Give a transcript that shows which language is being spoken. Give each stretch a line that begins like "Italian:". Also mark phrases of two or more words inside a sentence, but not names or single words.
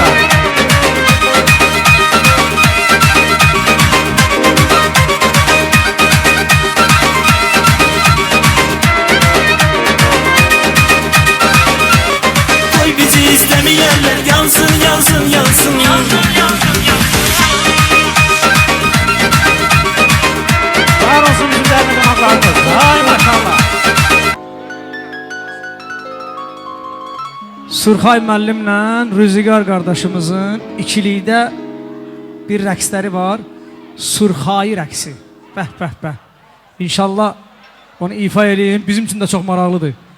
Turkish: Koy bizi istemeyenler yansın. Var olsun bizim değerli konaklarımız. Hay maşallah.
Azerbaijani: Surxay müəllimlə Rüzgar qardaşımızın ikilikdə bir rəqsləri var. Surxayı rəqsi. Bəh. İnşallah onu ifa edeyim. Bizim üçün də çox maraqlıdır.